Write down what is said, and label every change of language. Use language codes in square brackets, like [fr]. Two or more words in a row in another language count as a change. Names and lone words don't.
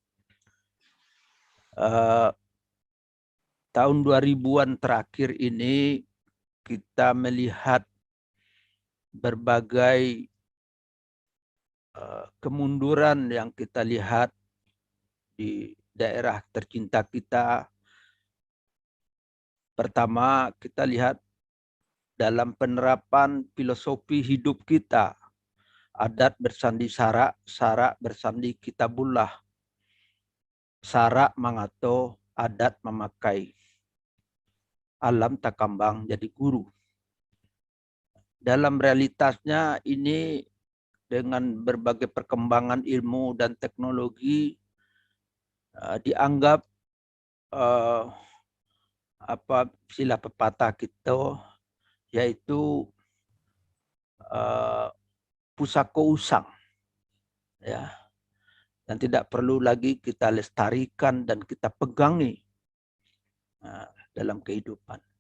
[id] Tahun 2000-an terakhir ini kita melihat berbagai kemunduran yang kita lihat di daerah tercinta kita. Pertama, kita lihat dalam penerapan filosofi hidup kita. [min] Adat bersandi sarak, sarak bersandi kitabullah. Sarak mangato, adat memakai. Alam takambang jadi guru. [id] Dalam realitasnya ini dengan berbagai perkembangan ilmu dan teknologi dianggap istilah pepatah kita yaitu pusaka usang, ya, dan tidak perlu lagi kita lestarikan dan kita pegangi dalam kehidupan.